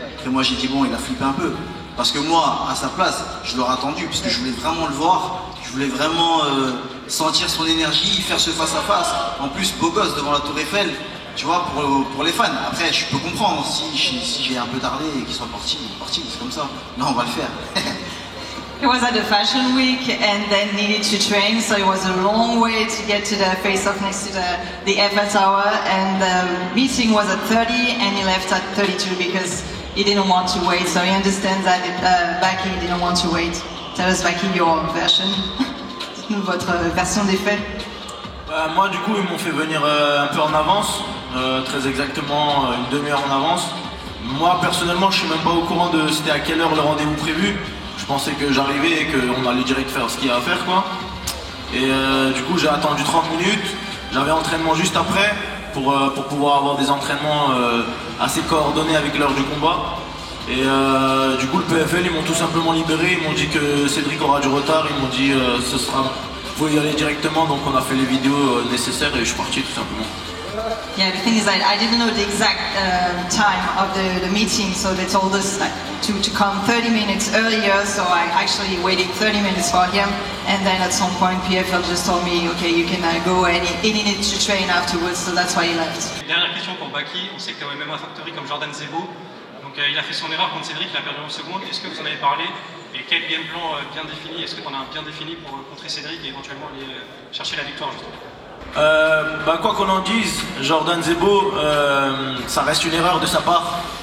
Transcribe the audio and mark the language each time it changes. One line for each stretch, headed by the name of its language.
French: Après moi j'ai dit bon, il a flippé un peu. Parce que moi, à sa place, je l'aurais attendu, parce que je voulais vraiment le voir, je voulais vraiment sentir son énergie, faire ce face-à-face. En plus, beau gosse devant la Tour Eiffel, tu vois, pour les fans. Après, je peux comprendre si j'ai un peu tardé et qu'il soit parti, c'est comme ça. Non, on va le faire.
English: He was at the Fashion Week and then needed to train, so it was a long way to get to the face-off next to the Eiffel Tower, and the meeting was at 30 and he left at 32 because he didn't want to wait, so he understands that Baki didn't want to wait. Tell us, Baki, your version.
French: Dites-nous votre version des faits. Moi du coup ils m'ont fait venir un peu en avance, très exactement une demi-heure en avance. Moi personnellement je suis même pas au courant de c'était à quelle heure le rendez-vous prévu. Je pensais que j'arrivais et qu'on allait direct faire ce qu'il y a à faire quoi. Et du coup j'ai attendu 30 minutes, j'avais entraînement juste après pour pouvoir avoir des entraînements assez coordonnés avec l'heure du combat. Et du coup le PFL ils m'ont tout simplement libéré, ils m'ont dit que Cédric aura du retard, ils m'ont dit ce sera, vous pouvez y aller directement, donc on a fait les vidéos nécessaires et je suis parti tout simplement.
English: Yeah, the thing is that I didn't know the exact time of the meeting, so they told us like, to come 30 minutes earlier, so I actually waited 30 minutes for him, and then at some point PFL just told me, okay, you can go and he needed to train afterwards, so that's why he left.
French: Dernière question pour Baki, on sait que tu es au MMA Factory comme Jordan Zebo, donc il a fait son erreur contre Cédric, il a perdu en secondes, est-ce que vous en avez parlé? Et quel game plan bien défini, est-ce que tu en as un bien défini pour contrer Cédric et éventuellement aller chercher la victoire justement? Quoi qu'on en dise, Jordan Zebo, ça reste une erreur de sa part.